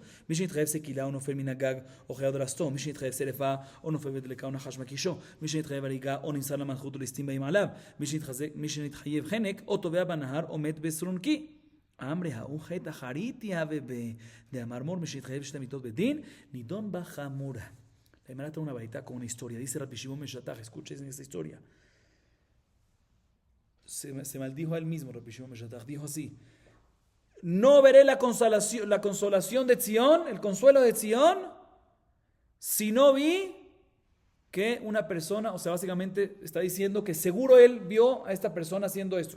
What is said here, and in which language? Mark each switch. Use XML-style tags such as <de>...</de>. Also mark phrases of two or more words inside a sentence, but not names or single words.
<he>מי שנתחייב סקילה או נופל מן הגג, או חייב דרסתו, מי שנתחייב שרפה, או נופל בדלקה או נחש מקישו, מי שנתחייב הריגה, או נמסר למלכות ולסטים באים עליו, מי שנתחייב חנק, או טובע בנהר, או מת בסרונקי.</he> <arc>אמרי ההוא חטא אחריתי הווה דאמר מור,</arc> <he>מי שנתחייב שתי מיתות בדין, נידון בחמורה.</he> <es>La Gemara trae una varita con una historia. Dice Rabbi Shimon ben Shattach, escuchen esta historia. Se maldijo a él mismo, Rabbi Shimon ben Shattach. Dijo así: no veré la consolación de Zion, el consuelo de Zion, si no vi que una persona, o sea, básicamente está diciendo que seguro él vio a esta persona haciendo esto.</es>